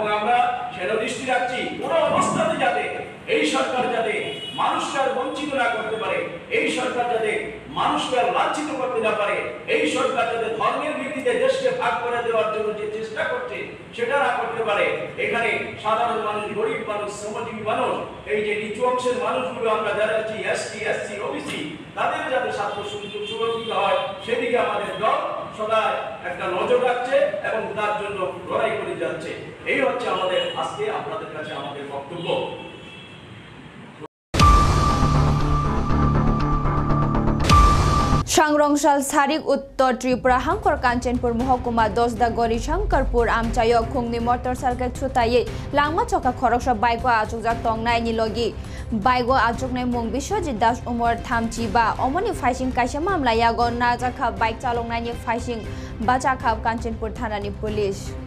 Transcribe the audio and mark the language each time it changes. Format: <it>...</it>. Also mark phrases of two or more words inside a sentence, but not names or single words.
<bn>আমরা সেটা দৃষ্টি রাখছি কোনো অবস্থাতে যাতে এই সরকার যাতে মানুষকে আর বঞ্চিত না করতে পারে এই সরকার যাতে মানুষকে আর লাঞ্ছিত করতে না পারে এই সরকার যাতে ধর্মের ভিত্তিতে দেশকে ভাগ করে দেওয়ার জন্য যে চেষ্টা করছে সেটা না করতে পারে এখানে সাধারণ মানুষ গরিব মানুষ শ্রমজীবী মানুষ এই যে নিচু অংশের মানুষগুলো আমরা যারা আছি এসটি এসসি ওবিসি তাদের যাতে স্বার্থ সুরক্ষিত হয় সেদিকে আমাদের দল সদা একটা নজর রাখছে এবং তার জন্য লড়াই করে যাচ্ছে। এই হচ্ছে আমাদের আজকে আপনাদের কাছে আমাদের বক্তব্য।</bn> <trp>सांग्रंशाल सारिक उत्तर त्रिपुरा हांकर कांचनपुर महकुमा 10 दा गरी शंकरपुर आमचायो खुंगनी मोटरसाइकेल छुटायै लांगमा चका खरकसा बाइको आचुकजा तंगनाय निलगी बाइको आचुकनाय मुं बिश्वजित दास उमर 35 अमनि फाइसिं कायसा मामला यागो नाजाखा बाइक चालंनायनि फाइसिं बाचाखा कांचनपुर थानानि पुलिस</trp>